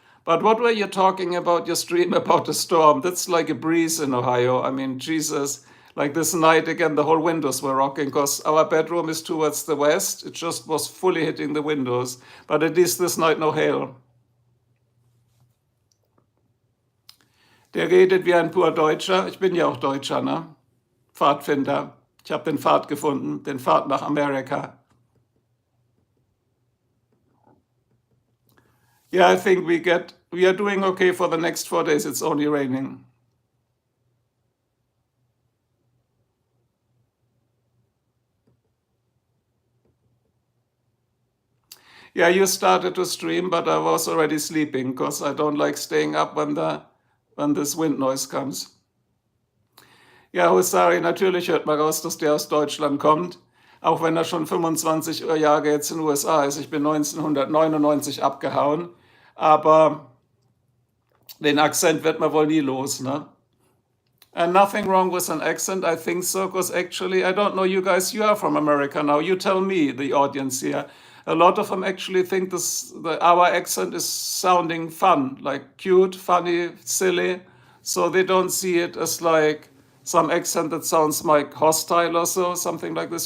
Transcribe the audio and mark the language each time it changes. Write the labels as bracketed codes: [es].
[en] But what were you talking about your stream about the storm? That's like a breeze in Ohio. I mean, Jesus. Like this night again, the whole windows were rocking because our bedroom is towards the west. It just was fully hitting the windows. But at least this night, no hail. [de] Der redet wie ein pur Deutscher. Ich bin ja auch Deutscher, ne? Pfadfinder. Ich habe den Pfad gefunden, den Pfad nach Amerika. [en] Yeah, I think we are doing okay for the next 4 days. It's only raining. Yeah, you started to stream, but I was already sleeping because I don't like staying up when this wind noise comes. [de] Ja, Husari, natürlich hört man raus, dass der aus Deutschland kommt, auch wenn er schon 25 Jahre jetzt in den USA ist. Ich bin 1999 abgehauen, aber den Akzent wird man wohl nie los, ne? [en] And nothing wrong with an accent, I think so, because actually, I don't know you guys, you are from America now. You tell me, the audience here. A lot of them actually think our accent is sounding fun, like cute, funny, silly. So they don't see it as like some accent that sounds like hostile or so, something like this.